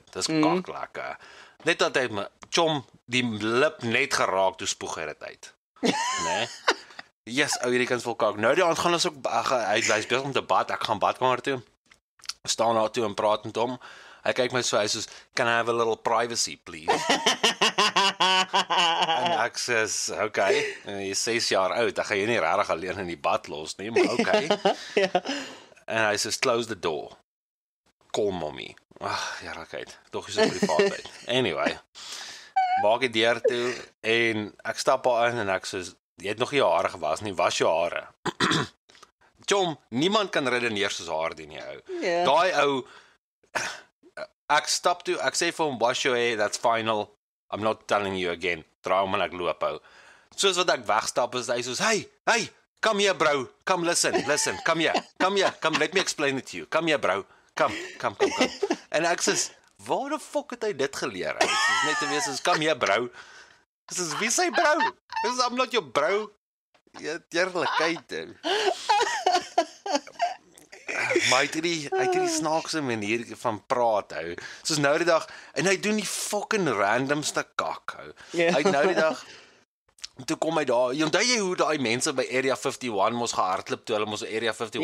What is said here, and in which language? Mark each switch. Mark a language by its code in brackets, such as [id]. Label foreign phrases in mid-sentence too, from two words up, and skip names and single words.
[af] Dis kak lekker. Net dat hy chom die lip net geraak toe spoeg hy dit uit. Né? Yes, ou hierdie kind vol kak. Nou die aand gaan ons ook hy's besig om te bad. Ek gaan badkamer toe. Staan daar toe en praat met hom. Hy kyk my so, hy sê, [en] "Can I have a little privacy, please?" [af] En ek sê, "Okay, jy is 6 jaar oud. Ek gaan jou nie regtig alleen in die bad los nie, maar okay." Ja. En hy sê, [en] "Close the door. Call mommy." [af] Ag, eerlikheid. Tog is dit privaatheid. Anyway, maak die deur toe en ek stap daar in en ek sê, "Jy het nog nie jou hare gewas nie, was jou hare." Chom, niemand kan redeneer soos Hardy nie, ou. Ja. Daai ou, ek stap toe, ek sê vir hom, [en] "Wash your hair, that's final. I'm not telling you again." [af] Draai hom en ek loop, ou. Soos wat ek wegstap is hy soos, [en] "Hey, come here, bro. Come listen, come here, let me explain it to you. Come here, bro. Come. [af] En ek sê, "Waar die fuck het hy dit geleer?" Hy sê net te wees soos, [en] "Come here, bro." [af] Dis is wie sy bro? Dis [en] I'm not your bro. [af] Ja, eerlikheid. Maar hy het hierdie snaakse manier van praat, hou. Soos nou die dag, en hy doen die fucking randomste kak, hou. Ja. Hy het nou die dag, toe kom hy daar, onthou jy hoe daai mense by Area 51 mos gehardloop toe hulle mos Area 51